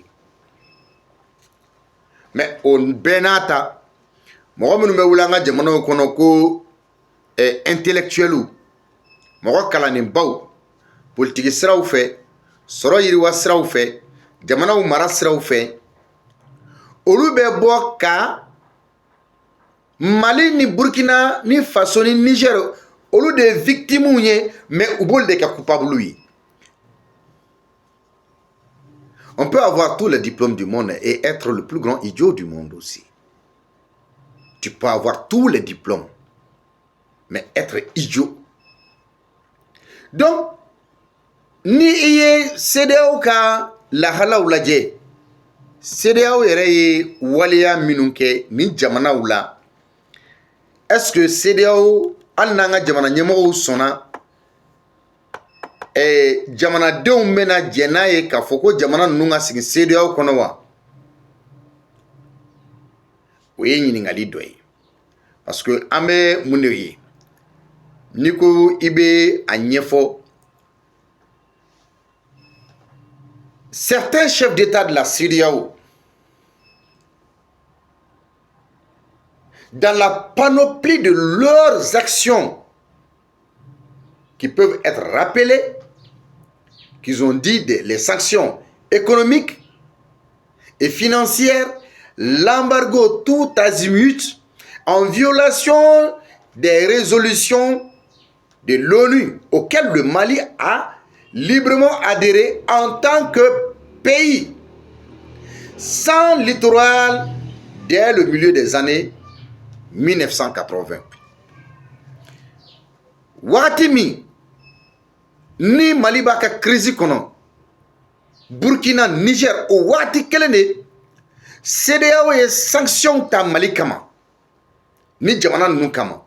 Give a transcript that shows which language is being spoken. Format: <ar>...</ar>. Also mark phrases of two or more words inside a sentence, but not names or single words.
<bm>Mais o bɛɛ n'a ta mɔgɔ minnu bɛ wuli an ka jamanaw kɔnɔ ko intellectuels, mɔgɔ kalannenbaw, politiki siraw fɛ, sɔrɔ yiriwa siraw fɛ, jamanaw mara siraw fɛ, olu bɛ bɔ ka Mali ni Burkina ni Faso ni Niger olu de victimes ye, mais u b'olu de kɛ coupable ye.</bm> <fr>On peut avoir tous les diplômes du monde et être le plus grand idiot du monde aussi. Tu peux avoir tous les diplômes, mais être idiot. Donc,</fr> <bm>ni i ye CEDEAO ka lahalaw lajɛ, CEDEAO yɛrɛ ye waleya minnu kɛ ni jamanaw la,</bm> <fr>est-ce que</fr> <bm>CEDEAO hali n'an ka jamana ɲɛmɔgɔw sɔnna jamanadenw bɛna jɛ n'a ye k'a fɔ ko jamana ninnu ka sigi CEDEAO kɔnɔ wa? O ye ɲininkali dɔ ye.</bm> <fr>Parce que</fr> <bm>an bɛ mun de ye? N'i ko i bɛ a ɲɛfɔ,</bm> <fr>certains chefs d'État de la CEDEAO, dans la panoplie de leurs actions qui peuvent être rappelées, qu'ils ont dit les sanctions économiques et financières, l'embargo tout azimut, en violation des résolutions de l'ONU auxquelles le Mali a librement adhéré en tant que pays sans littoral dès le milieu des années 1980.</fr> <bm>Watimi ni Mali b'a ka crise kɔnɔ, Burkina, Niger o waati kelen de CEDEAO ye sanction ta Mali kama ni jamana ninnu kama.</bm>